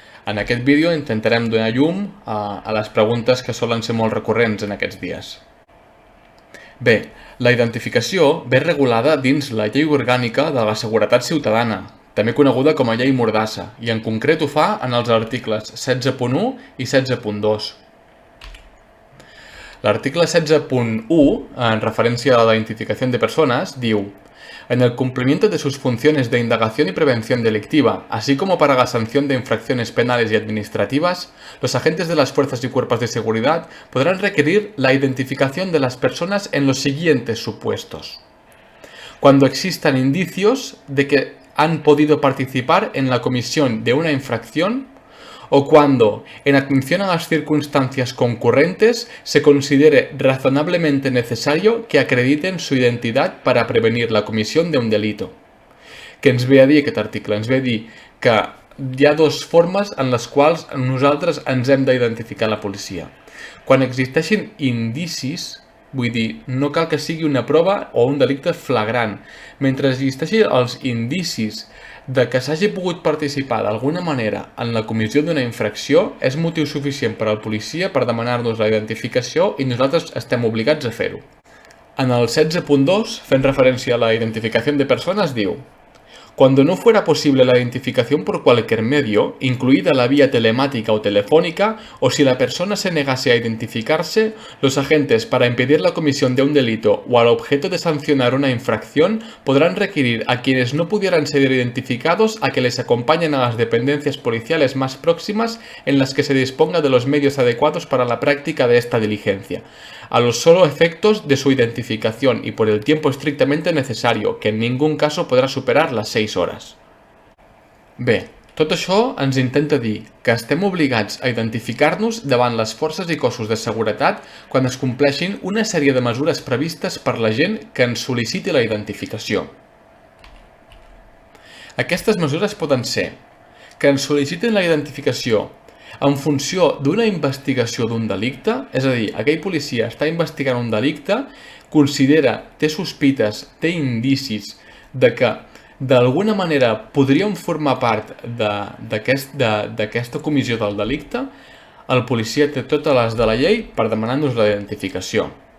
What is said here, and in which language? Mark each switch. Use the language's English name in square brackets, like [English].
[Catalan] En aquest vídeo intentarem donar llum a les preguntes que solen ser molt recurrents en aquests dies. Bé, la identificació ve regulada dins la Llei Orgànica de la Seguretat Ciutadana, també coneguda com a Llei Mordassa, i en concret ho fa en els articles 16.1 i 16.2. L'article 16.1, en referència a [Spanish] la identificación de personas, [Catalan] diu: [Spanish] en el cumplimiento de sus funciones de indagación y prevención delictiva, así como para la sanción de infracciones penales y administrativas, los agentes de las fuerzas y cuerpos de seguridad podrán requerir la identificación de las personas en los siguientes supuestos. Cuando existan indicios de que han podido participar en la comisión de una infracción, o cuando, en atención a las circunstancias concurrentes, se considere razonablemente necesario que acrediten su identidad para prevenir la comisión de un delito. [Catalan] Què ens ve a dir aquest article? Ens ve a dir que hi ha dues formes en les quals nosaltres ens hem d'identificar a la policia. Quan existeixin indicis, vull dir, no cal que sigui una prova o un delicte flagrant. Mentre existeixin els indicis de que s'hagi pogut participar d'alguna manera en la comissió d'una infracció, és motiu suficient per al policia per demanar-nos la identificació i nosaltres estem obligats a fer-ho. En el 16.2, fent referència a [Spanish] la identificación de personas, [Catalan] diu: [Spanish] cuando no fuera posible la identificación por cualquier medio, incluida la vía telemática o telefónica, o si la persona se negase a identificarse, los agentes, para impedir la comisión de un delito o al objeto de sancionar una infracción, podrán requerir a quienes no pudieran ser identificados a que les acompañen a las dependencias policiales más próximas en las que se disponga de los medios adecuados para la práctica de esta diligencia, a los solo efectos de su identificación y por el tiempo estrictamente necesario, que en ningún caso podrá superar las 6 hores. [Catalan] Bé, tot això ens intenta dir que estem obligats a identificar-nos davant les forces i cossos de seguretat quan es compleixin una sèrie de mesures previstes per la gent que ens sol·liciti la identificació. Aquestes mesures poden ser que ens sol·licitin la identificació en funció d'una investigació d'un delicte, és a dir, aquell policia està investigant un delicte, considera, té sospites, té indicis de que d'alguna manera podrien formar part d'aquesta comissió del delicte, el policia té totes les de la llei per demanar-nos la identificació.